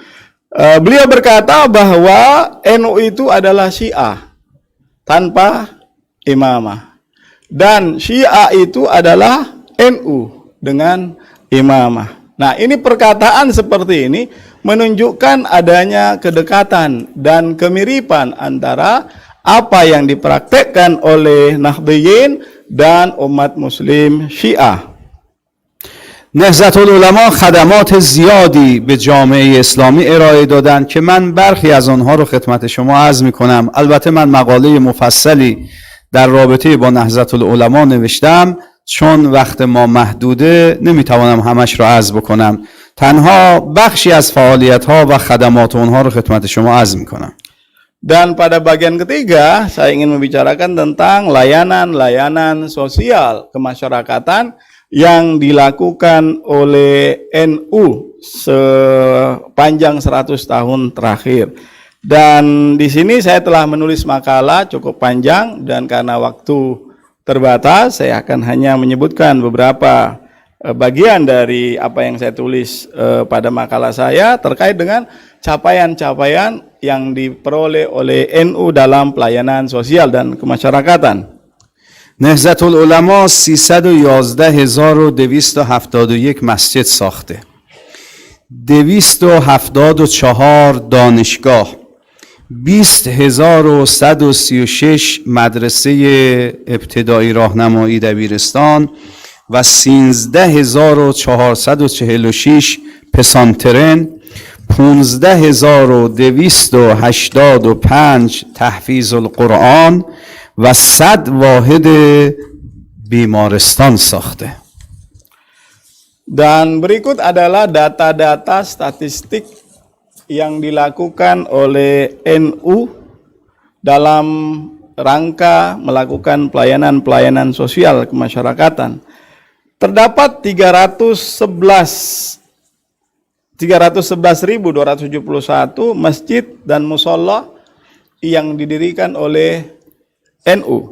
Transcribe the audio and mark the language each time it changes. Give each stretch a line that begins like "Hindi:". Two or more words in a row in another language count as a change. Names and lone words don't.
Indonesian: Beliau berkata bahwa NU itu adalah Syiah tanpa imamah dan Syiah itu adalah NU dengan imamah. Nah, ini perkataan seperti ini menunjukkan adanya kedekatan dan kemiripan antara apa yang dipraktekkan oleh Nahdliyin dan umat muslim Syiah.
Persian: نهضت العلماء خدمات زیادی به جامعه اسلامی ارائه دادن که من برخی از آنها رو خدمت شما عرض می‌کنم. البته من مقاله مفصلی در رابطه با نهضت العلماء نوشتم، چون وقت ما محدوده نمیتوانم همش رو عرض بکنم. تنها بخشی از فعالیت‌ها و خدمات اونها رو خدمت شما عرض می‌کنم.
Indonesian: Dan pada bagian ketiga saya ingin membicarakan tentang layanan-layanan sosial kemasyarakatan yang dilakukan oleh NU sepanjang 100 tahun terakhir. Dan di sini saya telah menulis makalah cukup panjang dan karena waktu terbatas saya akan hanya menyebutkan beberapa bagian dari apa yang saya tulis pada makalah saya terkait dengan capaian-capaian yang diperoleh oleh NU dalam pelayanan sosial dan kemasyarakatan.
Persian: نهضت العلماء 311,271 مسجد ساخته، 274 دانشگاه، 20,136 مدرسه ابتدایی راهنمایی دبیرستان و 13,446 پسانترن، 15,285
Arabic: تحفیظ القرآن
Persian: و 100 واحد بیمارستان ساخته.
Indonesian: Dan berikut adalah data-data statistik yang dilakukan oleh NU dalam rangka melakukan pelayanan-pelayanan sosial kemasyarakatan. Terdapat 311.271 masjid dan musholla yang didirikan oleh NU.